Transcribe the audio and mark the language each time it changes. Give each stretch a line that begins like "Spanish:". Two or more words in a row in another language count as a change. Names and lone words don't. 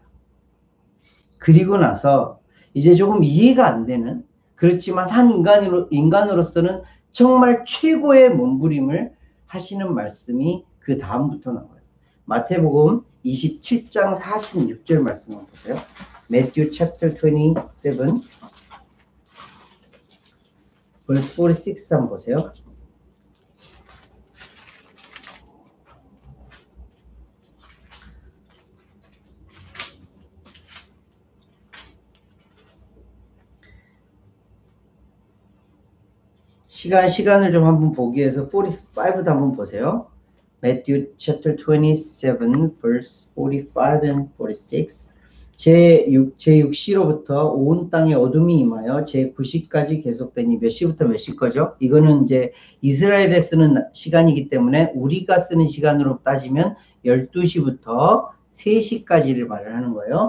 Korean: 그리고 나서 이제 조금 이해가 안 되는 그렇지만 한 인간으로서는 정말 최고의 몸부림을 하시는 말씀이 그 다음부터 나와요. 마태복음 27장 46절 말씀 한번 보세요.
English: Matthew chapter 27 verse 46
Korean: 한번 보세요. 시간을 좀 한번 보기 위해서 45도 한번 보세요.
English: Matthew chapter 27 verse 45 and 46.
Korean: 제6시로부터 온 땅에 어둠이 임하여 제9시까지 계속되니 몇 시부터 몇 시 거죠? 이거는 이제 이스라엘에 쓰는 시간이기 때문에 우리가 쓰는 시간으로 따지면 12시부터 3시까지를 말을 하는 거예요.